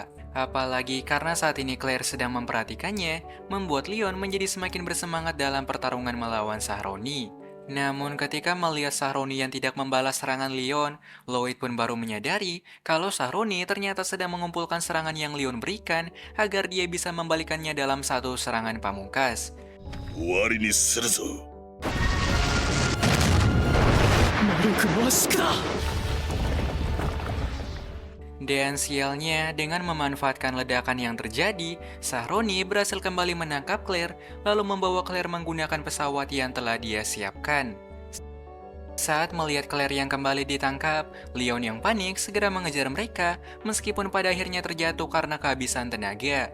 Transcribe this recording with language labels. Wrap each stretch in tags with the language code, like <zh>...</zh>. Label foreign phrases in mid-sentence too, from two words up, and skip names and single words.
<id>Apalagi karena saat ini Claire sedang memperhatikannya, membuat Leon menjadi semakin bersemangat dalam pertarungan melawan Sahroni. Namun ketika melihat Sahroni yang tidak membalas serangan Leon, Lloyd pun baru menyadari kalau Sahroni ternyata sedang mengumpulkan serangan yang Leon berikan agar dia bisa membalikannya dalam satu serangan pamungkas.</id> <ja>終わりにするぞ。魔力圧縮だ。</ja> <id>Dan sialnya, dengan memanfaatkan ledakan yang terjadi, Sahroni berhasil kembali menangkap Claire, lalu membawa Claire menggunakan pesawat yang telah dia siapkan. Saat melihat Claire yang kembali ditangkap, Leon yang panik segera mengejar mereka, meskipun pada akhirnya terjatuh karena kehabisan tenaga.</id>